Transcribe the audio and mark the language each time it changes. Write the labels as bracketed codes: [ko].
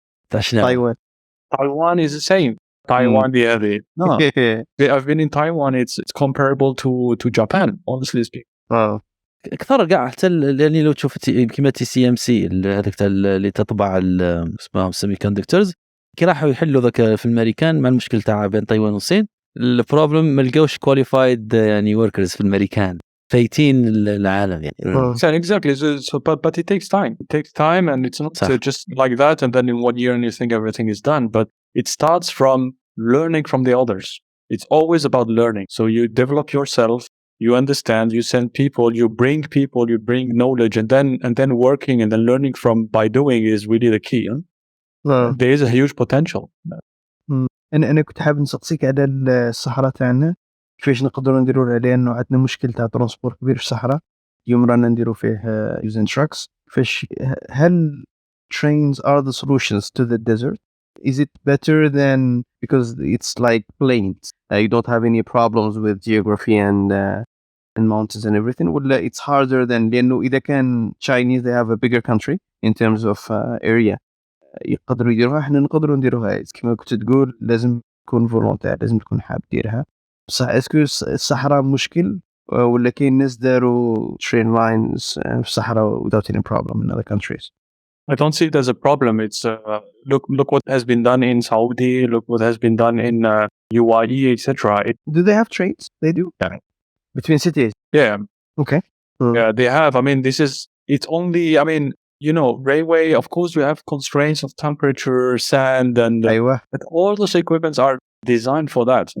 [en] Taiwan is the same. Taiwan, no. I've been in Taiwan. It's comparable to Japan, honestly speaking. [ar] اكثر قاع حتى لاني لو تشوف كيما TSMC هذاك اللي تطبع اسمهم سيمي كوندكتورز كي راحوا يحلوا ذاك في الامريكان مع المشكل تاع بين تايوان والصين. البروبلم ما لقاوش كواليفايد وركرز في الامريكان فايتين العالم [en] exactly. So but it takes time and it's not just like that and then in 1 year and you think everything is done, but it starts from learning from the others. It's always about learning. So you develop yourself, you understand, you send people, you bring knowledge, and then working and then learning by doing is really the key. There is a huge potential. [ar] أنا كنت حابب نسقسيك على الصحراء تاعنا كيفاش نقدروا نديروا عليه انه عندنا مشكل تاع ترونسبور كبير في الصحراء اليوم رانا نديروا فيه [en] using trucks. [ar] كيفاش هل [en] trains are the solutions to the desert? Is it better than because it's like plains? You don't have any problems with geography and mountains and everything. [ar] ولا [en] it's harder than [ar] لأنه إذا كان [en] Chinese they have a bigger country in terms of area [ar] يقدروا يديروها احنا نقدروا نديروها. كما كنت تقول لازم تكون فولونتير لازم تكون حاب ديرها. صح اسكو الصحراء مشكل ولا كاين ناس داروا train lines في الصحراء [en] without any problem in other countries? I don't see it as a problem. It's look what has been done in Saudi, look what has been done in UAE, etc. Do they have trains? They do? Yeah. Between cities? Yeah. Okay. Yeah, they have. It's only, railway, of course, you have constraints of temperature, sand, and but all those equipments are designed for that.